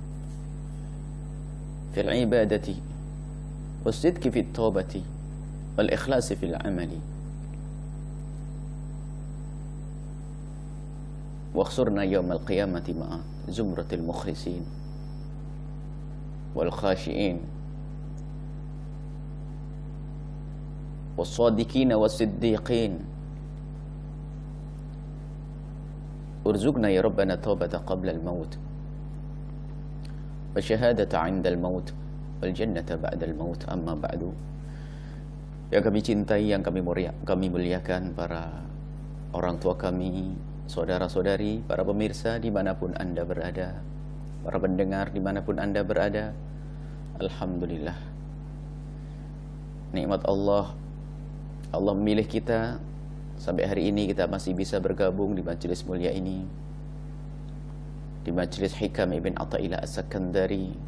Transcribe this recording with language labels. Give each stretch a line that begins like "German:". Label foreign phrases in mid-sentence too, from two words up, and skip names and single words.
Arabic: في العبادة والصدق في التوبة والإخلاص في العمل واخسرنا يوم القيامة مع زمرة المخلصين والخاشئين والصادقين والصديقين. ارزقنا يا ربنا توبة قبل الموت وشهادة عند الموت والجنة بعد الموت. أما بعد.
Indonesian: Yang kami cintai, yang kami muliakan, para orang tua kami, saudara-saudari, para pemirsa dimanapun Anda berada, para pendengar dimanapun Anda berada, alhamdulillah, nikmat Allah memilih kita sampai hari ini kita masih bisa bergabung di majelis mulia ini, di Majelis Hikam Ibn Atha'illah As-Sakandari.